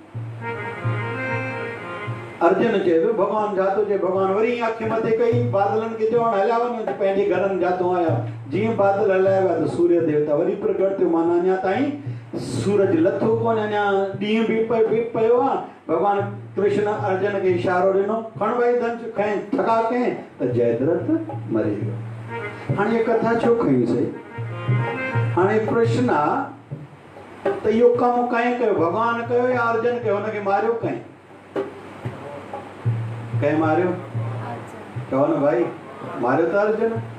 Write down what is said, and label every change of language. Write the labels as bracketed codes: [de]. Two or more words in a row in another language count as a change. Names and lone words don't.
[sd] अर्जन चयो भगवान जातो चए, भगवान वरी अखि मथे कई, बादलनि खे चवण हलिया वञो पंहिंजे घरनि जातो आया। जीअं बादल हलिया विया त सूर्य देवता वरी प्रगट थियो, माना अञा ताईं सूरज लथो कोन, अञा ॾींहुं बि पियो आहे। भगवान कृष्ण अर्जन खे इशारो ॾिनो, खण भाई धनुष, खैं थका कहीं त जयद्रथ मरी वियो। हाणे इहा कथा छो खईंसीं? हाणे प्रश्न आहे त इहो कमु कंहिं कयो, भगवान कयो या अर्जन कयो? हुनखे मारियो कंहिं? कंहिं मारियो? चओ न भाई, मारियो त अर्जन।